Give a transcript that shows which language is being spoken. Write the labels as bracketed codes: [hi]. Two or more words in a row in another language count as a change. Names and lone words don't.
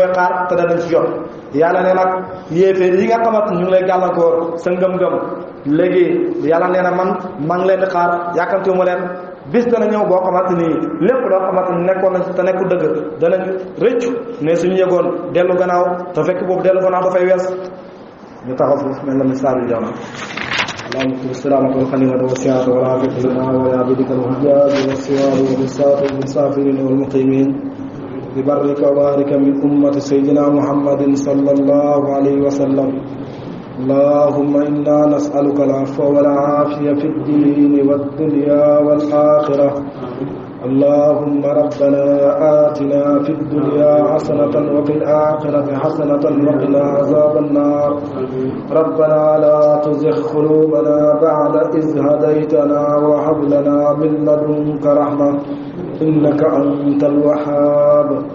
[wo] xaar te danañ ci jot yàlla ne nag yéeféer yi nga xamante ñu ngi lay gàllankoor sa ngëm-ngëm léegi yàlla nee na man maa ngi leen di xaar yàkkamtiwuma leen bis dana ñëw boo xamante ni lépp loo xamante ni nekkoon nañ te nekku dëgg danañ rëccu ne suñu yëgoon dellu gannaaw te fekk boobu dellu gannaaw dafay wees ñu taxaw foofu mel na misaal yu jamono [ar] اللهم اكتب السلامة والغنيمة والسعة والعافية لنا ولعبيدك الحجاج والسواد والبساط والمسافرين والمقيمين ببرك وبارك من أمة سيدنا محمد صلى الله عليه وسلم اللهم إنا نسألك العفو والعافية في الدين والدنيا والآخرة اللهم ربنا آتنا في الدنيا حسنة وفي الآخرة حسنة وقنا عذاب النار ربنا لا تزغ قلوبنا بعد إذ هديتنا وهب لنا من لدنك رحمة إنك أنت الوهاب